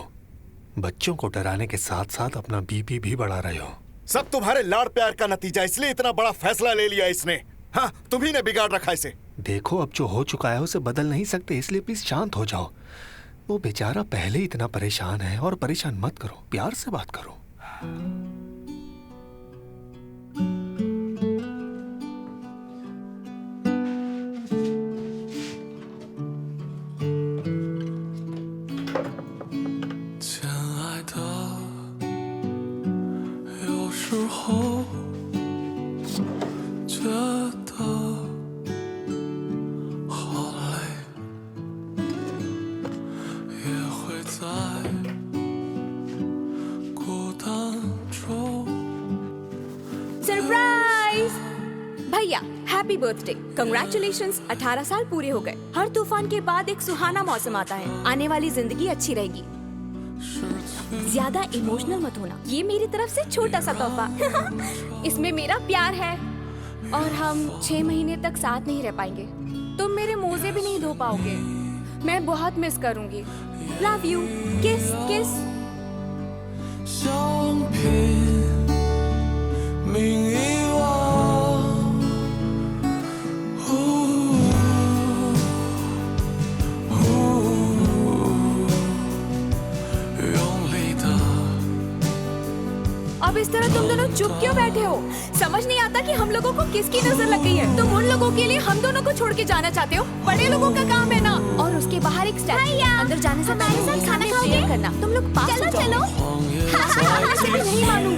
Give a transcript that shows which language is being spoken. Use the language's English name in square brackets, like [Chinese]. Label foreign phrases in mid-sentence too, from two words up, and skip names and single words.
[Hindi] बच्चों को डराने के साथ साथ अपना बीपी भी बढ़ा रहे हो। सब तुम्हारे लाड़ प्यार का नतीजा, इसलिए इतना बड़ा फैसला ले लिया इसने। हाँ, तुम्ही ने बिगाड़ रखा इसे। देखो, अब जो हो चुका है उसे बदल नहीं सकते, इसलिए प्लीज शांत हो जाओ। वो बेचारा पहले ही इतना परेशान है, और परेशान मत करो, प्यार से बात करो। [Chinese] 亲爱的，有时候觉得好累，也会在孤单中。 [Hindi] सरप्राइज! भैया [English] happy birthday, congratulations. [Hindi] 18 साल पूरे हो गए। हर तूफान के बाद एक सुहाना मौसम आता है। आने वाली जिंदगी अच्छी रहेगी। ज्यादा इमोशनल मत होना, ये मेरी तरफ से छोटा सा तोहफा। इसमें मेरा प्यार है और हम 6 महीने तक साथ नहीं रह पाएंगे। तुम मेरे मोजे भी नहीं धो पाओगे। मैं बहुत मिस करूंगी। [English] love you, kiss kiss. [Chinese] 相拼命遗忘，用力的。 [Hindi] अब इस तरह तुम दोनों चुप क्यों बैठे हो? समझ नहीं आता कि हम लोगों को किसकी नजर लग गई है। तुम उन लोगों के लिए हम दोनों को छोड़ के जाना चाहते हो? बड़े लोगों का काम है ना। और उसके बाहर एक स्टैचू। अंदर जाने से पहले साथ खाना खाओगे? करना। तुम लोग पास चलो चलो। मैं नहीं मानूंगी।